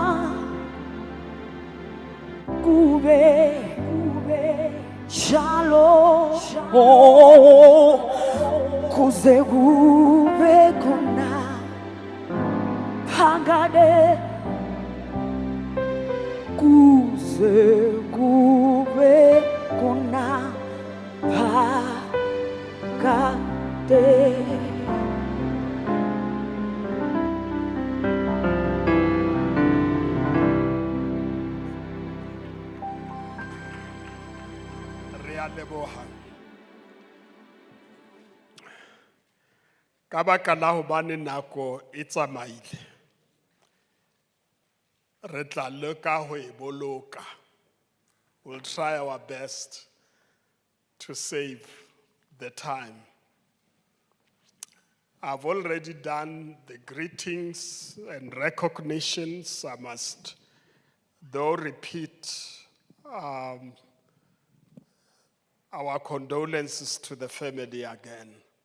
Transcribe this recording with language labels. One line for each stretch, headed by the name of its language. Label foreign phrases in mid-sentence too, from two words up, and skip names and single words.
Southern Sotho: kube shalom oh kuze kube kuna pagade kuze kube kuna pagade. Re a leboha. Ka baka la hobane nako e tsamaile, re tla leka ho e boloka.
English: We'll try our best to save the time. I've already done the greetings and recognitions. I must, though, repeat our condolences to the family again.